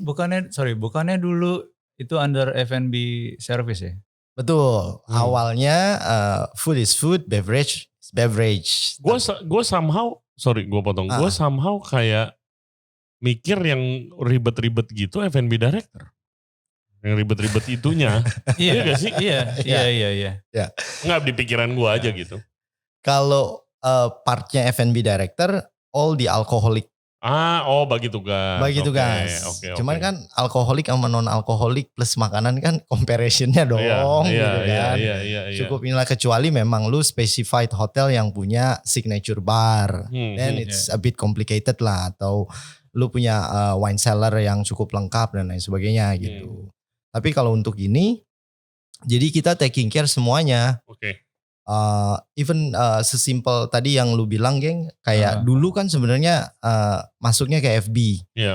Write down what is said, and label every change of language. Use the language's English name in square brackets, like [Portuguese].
[Indonesian] bukannya dulu itu under F&B service ya? Betul. [English] Awalnya food is food, beverage is beverage. [Indonesian] Gue somehow, sorry gue potong. Gue somehow kayak mikir yang ribet-ribet gitu F&B director. Yang ribet-ribet itunya. Iya gak sih? Iya. Nggak di pikiran gue aja gitu. Kalau partnya F&B director, [English] all the alcoholic. [Indonesian] Bagi tugas. Okay. Cuman kan alkoholik sama non alkoholik plus makanan kan comparisonnya dong. Iya. Cukup inilah, kecuali memang lu specified hotel yang punya signature bar. [English] Then it's a bit complicated lah. [Indonesian] Atau lu punya wine cellar yang cukup lengkap dan lain sebagainya gitu. Tapi kalau untuk ini, jadi kita [English] taking care [Indonesian] semuanya. Oke. Even sesimpel tadi yang lu bilang, geng, kayak dulu kan sebenarnya masuknya ke FB.